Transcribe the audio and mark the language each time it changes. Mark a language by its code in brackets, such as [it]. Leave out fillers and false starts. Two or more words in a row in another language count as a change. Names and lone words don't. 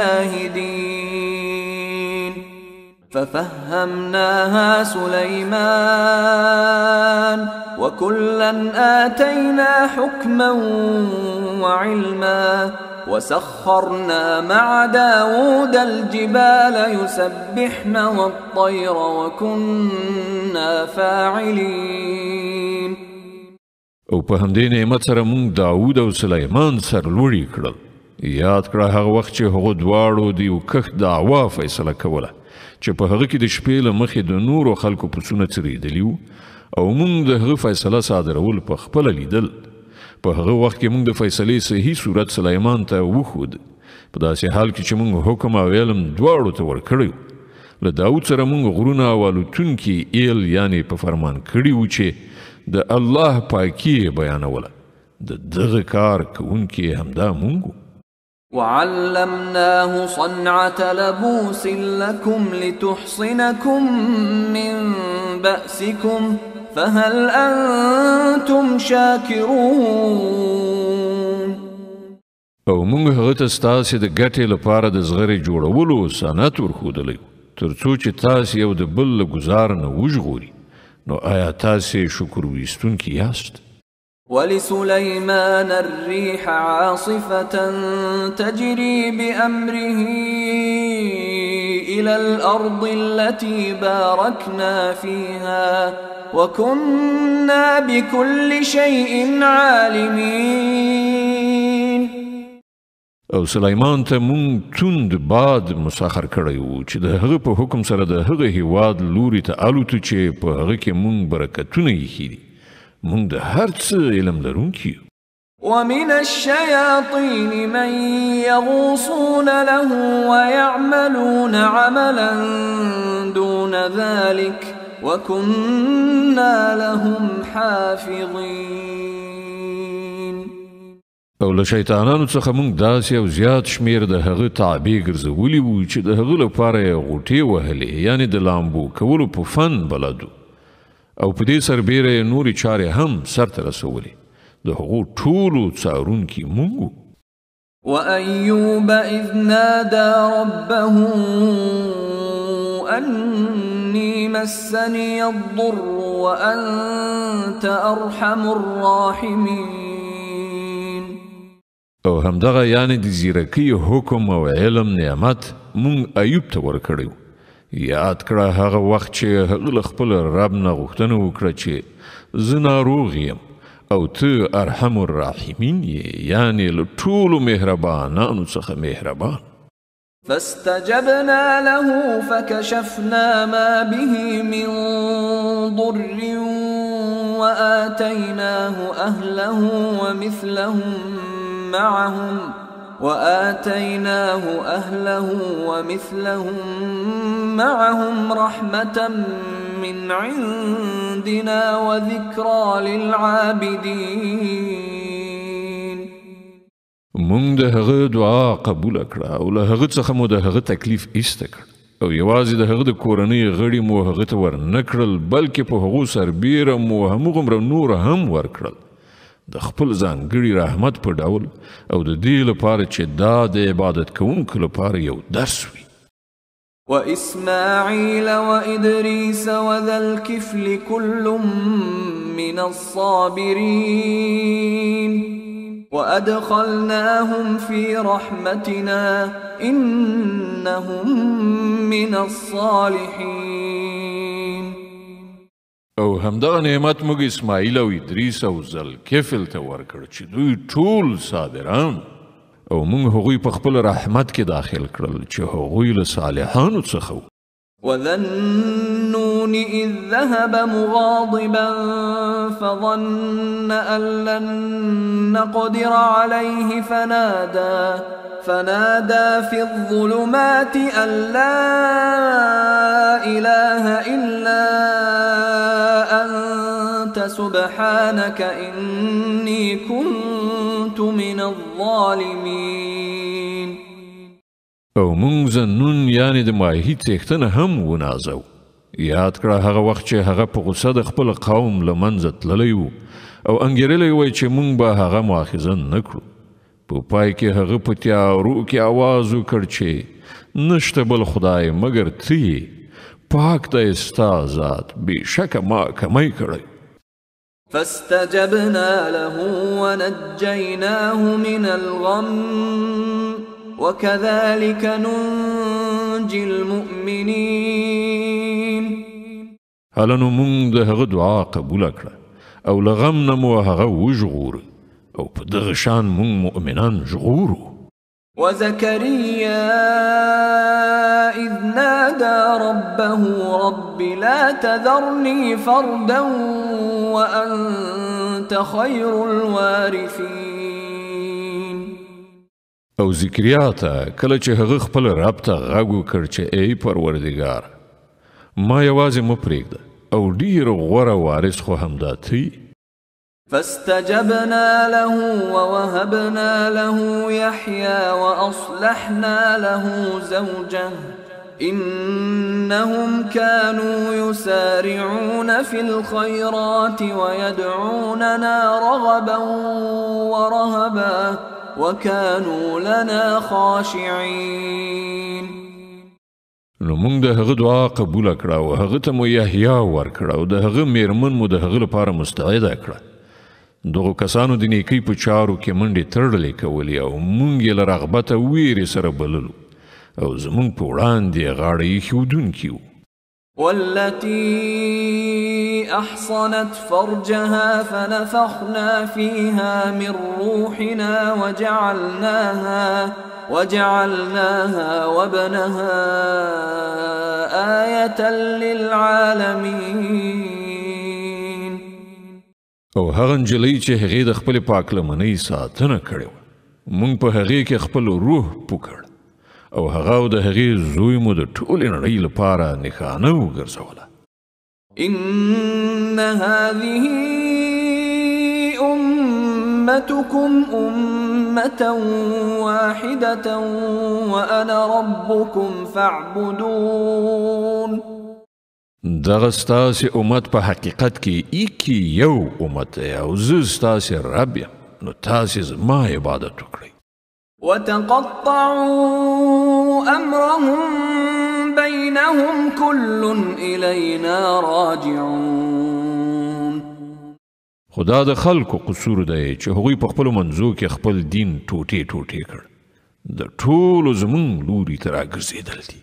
[ar] شاهدين ففهمناها سليمان وكلا آتينا حكما وعلما وسخرنا مع داود الجبال يسبحن والطير وكنا فاعلين. [ps] او په همدې نعمت سره مونږ داود او سلیمان سرلوړي کړل. یاد کړه هغه وخت چې هغو دواړو د یو کښت دعوا فیصله کوله چې په هغه کې د شپې له مخې د نورو خلکو پسونه څرېدلي وو او مونږ د هغه فیصله صادرول په خپله لیدل. په هغه وخت کې مونږ د فیصلې صحیح صورت سلیمان ته وښود په داسې حال کې چې مونږ حکم او علم دواړو ته ورکړی و. له داود سره مونږ غرونه او الوتونکي ایل یعنې په فرمان کړي وو چې د الله پاکي یې بیانوله. د دغه کار کوونکي همدا مونږ وو. [ar] وعلمناه صنعة لبوس لكم لتحصنكم من بأسكم فهل أنتم شاكرون. [ps] او مونږ هغه ته ستاسې د ګټې لپاره د زغرې جوړولو صنعت ورښودلی تر څو چې تاسې یو د بل له ګزار نه وژغوري. نو آیا تاسې شکر ویستونکي یاست؟ [ar] ولسليمان الريح عاصفة تجري بأمره إلى الأرض التي باركنا فيها وكنا بكل شيء عالمين. [ps] او سلیمان ته مونږ توند باد مسخر کړی و چې د هغه په حکم سره د هغه هیواد لوري ته الوتو چې په هغه کې مونږ برکتونه ایښي دي. مونږ د هر څه علم لرونکي یو. [ar] ومن الشياطين من يغوصون له ويعملون عملا دون ذلك وكنا لهم حافظين. [ps] او له شیطانانو څخه موږ داسې او زیات شمیر د هغه تابع ګرځولي وو چې د هغه لپاره یې غوټې وهلې یعنې د لامبو کولو په فن بلدو او په دې سربیره یې نورې چارې هم سرته رسولې د هغو ټولو څارونکي موږ وو. [ar] وأيوب إذ نادى ربه أني مسني الضر وأنت أرحم الراحمين. [ps] او همدغه یعنی د زیرکۍ حکم او علم نعمت مونږ ایوب ته ورکړی و. یاد کړه هغه وخت چې هغه له خپل رب نه غوښتنه وکړه چې زه ناروغ یم او ته [ar] ارحم الراحمین [ps] یې یعنی له ټولو مهربانانو څخه مهربان. [ar] فاستجبنا له فكشفنا ما به من ضر وآتيناه أهله ومثلهم معهم رحمة من عندنا وذكرى للعابدين. [ps] مونږ د هغه دعا قبول کړه او له هغه څخه مو د هغه تکلیف ایسته کړ او یوازې د هغه د کورنۍ غړي مو هغه ته ورنه کړل بلکې په هغو سربیره مو همغومره نور هم ورکړل د خپل ځانګړي رحمت په ډول او د دې لپاره چې دا د عبادت کوونکو لپاره یو درس وي. [ar] وإسماعيل وإدريس وذا الكفل كل من الصابرين وأدخلناهم في رحمتنا إنهم من الصالحين. [ps] او همدغه نعمت موږ اسماعیل او ادریس او ذوالکفل ته ورکړ چې دوی ټول صابران او موږ هغوی په خپل رحمت کې داخل کړل چې هغوی له صالحانو څخه وو. [ar] وذا النون إذ ذهب مغاضبا فظن أن لن نقدر عليه فنادى في الظلمات أن لا إله إلا أنت سبحانك إني كنت من الظالمين. [ps] او مونږ ظنون یعنی د ماهی څښتنه هم ونازو. یاد کړه هغه وخت چې هغه په غوسه د خپل قوم له منځه تللی و او انګیرلی وی چې مونږ به هغه مؤاخذه نه کړو. په پای کې هغه په تیارو کې آواز وکړ چې نشته بل خدای مګر ته یې پاک دی ستا ذات بېشکه ما کمی کړی. [ar] فاستجبنا له ونجيناه من الغم وكذلك ننجي المؤمنين. [ps] هلنو مونږ د هغه دعا قبوله کړه او له غم نه مو هغه وژغوره او په دغه شان مونږ مؤمنان ژغورو. [ar] وزكريا إذ نادى ربه رب لا تذرني فردا وأنت خير الوارثين. [ps] او زکریا ته کله چې هغه خپل رب ته غږ وکړ چې ای پروردګار ما یوازې مه پرېږده او ډېر غوره وارث خو همدا ته یې. [ar] فاستجبنا له ووهبنا له يحيى وأصلحنا له زوجه إنهم كانوا يسارعون في الخيرات ويدعوننا رغبا ورهبا وكانوا لنا خاشعين. [ps] نو مونږ د هغه دعا قبوله کړه او هغه ته مو یحیی ورکړه او د هغه میرمن مو د هغه لپاره مستعده کړه. دغو کسانو د نیکۍ په چارو کې منډې تړلې کولې او مونږ یې له رغبته ویرې سره بللو او زمونږ په وړاندې غاړه ایښودونکي وو. [ar] والتي أحصنت فرجها فنفخنا فيها من روحنا وجعلناها وابنها آية للعالمين. [ps] او هغه نجلۍ چې هغې د خپلې پاکلمنۍ ساتنه کړې وه مونږ په هغې کې خپل روح پوکړ او هغه او د هغې زوی مو د ټولې نړۍ لپاره نښانه وګرځوله. [ar] إن هذه أمتكم أمة واحدة وأنا ربكم فاعبدون. [ps] دغه ستاسې امت په حقیقت کې ایکی یو امت دی او زه ستاسې رب یم، نو تاسې زما عبادت وکړئ. [ar] وتقطعوا أمرهم بينهم كل إلينا راجعون. [ps] خدا د خلکو قصور دی چې هغوی په خپلو منځو کې خپل دین ټوټې ټوټې کړ، د ټولو زمونږ لوري ته راګرځېدل دي.